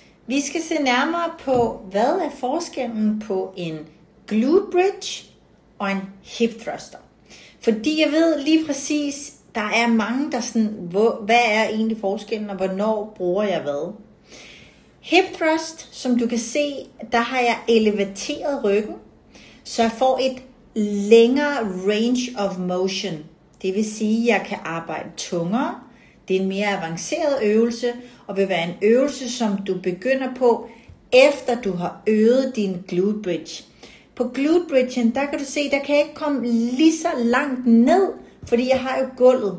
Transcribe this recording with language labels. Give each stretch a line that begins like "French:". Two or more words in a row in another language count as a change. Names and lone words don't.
Danish: Vi skal se nærmere på, hvad er forskellen på en
English: glute bridge
Danish: og en
English: hip thruster.
Danish: Fordi jeg ved lige præcis, der er mange, der sådan, hvad er egentlig forskellen, og hvornår bruger jeg hvad?
English: Hip thrust,
Danish: som du kan se, der har jeg elevateret ryggen, så jeg får et længere
English: range of motion.
Danish: Det vil sige, at jeg kan arbejde tungere. Det er en mere avanceret øvelse, og vil være en øvelse, som du begynder på, efter du har øvet din
English: glute bridge.
Danish: På
English: glute bridgen,
Danish: der kan du se, der kan jeg ikke komme lige så langt ned, fordi jeg har jo gulvet.